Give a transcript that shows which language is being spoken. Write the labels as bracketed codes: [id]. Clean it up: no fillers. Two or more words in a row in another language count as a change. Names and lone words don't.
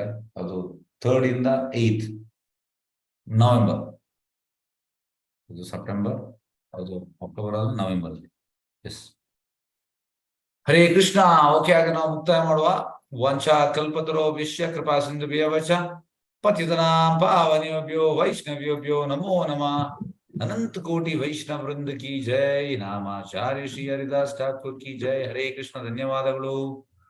[kn] ಅದು 3rd ಇಂದ 8th ನವೆಂಬರ್. ಇದು ಸೆಪ್ಟೆಂಬರ್, ಅದು ಅಕ್ಟೋಬರ್, ಅದು ನವೆಂಬರ್. ಎಸ್, ಹರೇ ಕೃಷ್ಣ. ಓಕೆ, ಆಗ ನಾವು ಮುಕ್ತಾಯ ಮಾಡುವ. [sa] ವಂಚಾ ಕಲ್ಪತರೋ ವಿಶ್ಯ ಕೃಪಾ ಸಿಂಧುಭ್ಯೋ ವಚ ಪತಿತನಾಂ ಪಾವನೇಭ್ಯೋ ವೈಷ್ಣವೇಭ್ಯೋ ನಮೋ ನಮಃ. [hi] अनंत कोटि वैष्णव वृंद की जय. नामाचार्य श्री हरिदास ठाकुर की जय. हरे कृष्ण. [kn] ಧನ್ಯವಾದಗಳು.